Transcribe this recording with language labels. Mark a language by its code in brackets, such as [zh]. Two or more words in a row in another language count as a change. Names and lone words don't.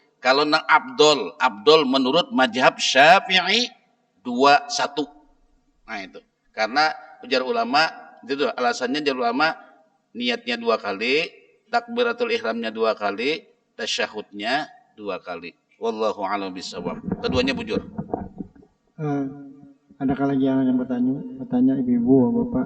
[bjn] Kalau nang Abdul menurut mazhab Syafi'i 2-1. Nah itu. Karena ujar ulama itu alasannya ujar ulama niatnya 2 kali, takbiratul ihramnya 2 kali, tasyahudnya 2 kali. [ar] والله أعلم بالصواب. [bjn] Keduanya bujur. Adakah lagi yang bertanya ibu-ibu bapak?